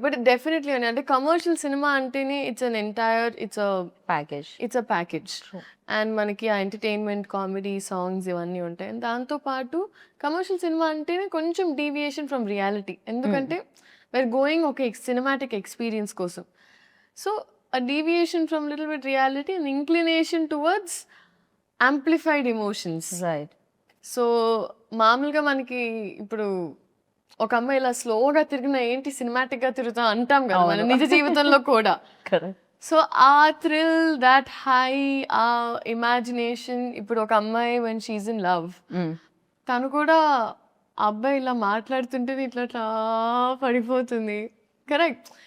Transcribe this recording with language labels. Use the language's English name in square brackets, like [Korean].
[Telugu] But definitely అని అంటే commercial cinema అంటేనే ఇట్స్ అ ప్యాకేజ్. అండ్ మనకి ఆ ఎంటర్టైన్మెంట్, కామెడీ, సాంగ్స్ ఇవన్నీ ఉంటాయి. అండ్ దాంతోపాటు కమర్షియల్ సినిమా అంటేనే కొంచెం డీవియేషన్ ఫ్రమ్ రియాలిటీ, ఎందుకంటే [English] we're going [Telugu] ఒక సినిమాటిక్ ఎక్స్పీరియన్స్ కోసం. [English] So a deviation from little bit reality and inclination towards amplified emotions. Right. [Telugu] So మామూలుగా మనకి ఇప్పుడు ఒక అమ్మాయి ఇలా స్లోగా తిరిగినా ఏంటి సినిమాటిక్ గా తిరుగుతాం అంటాం కదా మన నిజ జీవితంలో కూడా. సో ఆ థ్రిల్, దాట్ హై, ఆ ఇమాజినేషన్. ఇప్పుడు ఒక అమ్మాయి వెన్ షీఈ్ ఇన్ లవ్, తను కూడా అబ్బాయి ఇలా మాట్లాడుతుంటే ఇట్లా పడిపోతుంది. కరెక్ట్.